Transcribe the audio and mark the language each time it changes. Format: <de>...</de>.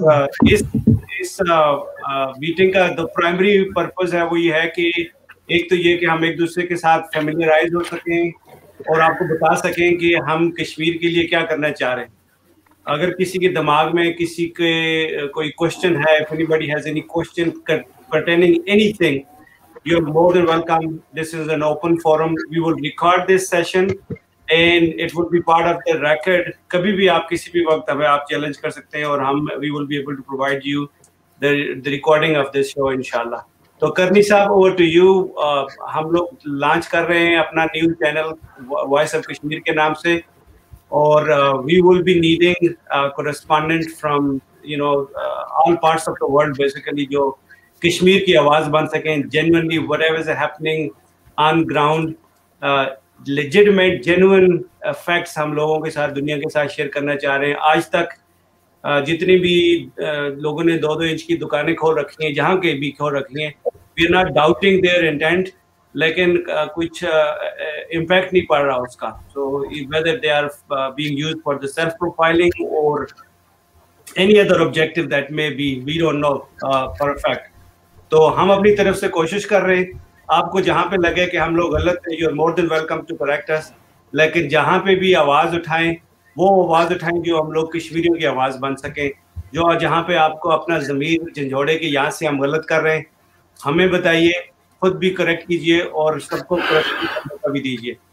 <hi>और इस मीटिंग का जो प्राइमरी पर्पस है वो ये है कि एक तो ये कि हम एक दूसरे के साथ फेमिलियराइज हो सकें और आपको बता सकें कि हम कश्मीर के लिए क्या करना चाह रहे हैं। अगर किसी के दिमाग में किसी के कोई क्वेश्चन है,</hi> <en>if anybody has any question pertaining anything, you're more than welcome. This is an open forum. We will record this session and it will be part of the record.</en> <hi>कभी भी आप किसी भी वक्त हमें आप चैलेंज कर सकते हैं और हम</hi> <en>we will be able to provide you the recording of this show inshallah.</en> <hi>तो करनी साहब,</hi> <en>over to you.</en> <hi>हम लोग लॉन्च कर रहे हैं अपना new channel voice of Kashmir के नाम से, और</hi> <en>we will be needing correspondent from all parts of the world basically,</en> <hi>जो कश्मीर की आवाज बन सकें</hi> <en>genuinely whatever is happening on ground, legitimate genuine facts</en> <hi>हम लोगों के साथ दुनिया के साथ शेयर करना चाह रहे हैं। आज तक जितनी भी लोगों ने 2-2 इंच की दुकानें खोल रखी हैं, जहाँ के भी खोल रखी हैं,</hi> <en>we are not doubting their intent,</en> <hi>लेकिन कुछ इम्पैक्ट नहीं पड़ रहा उसका।</hi> <en>So whether they are being used for the self profiling or any other objective that may be, we don't know for a fact.</en> <hi>तो हम अपनी तरफ से कोशिश कर रहे हैं। आपको जहाँ पे लगे कि हम लोग गलत हैं,</hi> <en>you are more than welcome to correct us,</en> <hi>लेकिन जहाँ पे भी आवाज उठाएं वो आवाज उठाएं जो हम लोग कश्मीरियों की आवाज बन सके। जो जहाँ पे आपको अपना ज़मीर झंझोड़े कि यहाँ से हम गलत कर रहे हैं, हमें बताइए, खुद भी करेक्ट कीजिए और सबको करेक्ट भी दीजिए।</hi>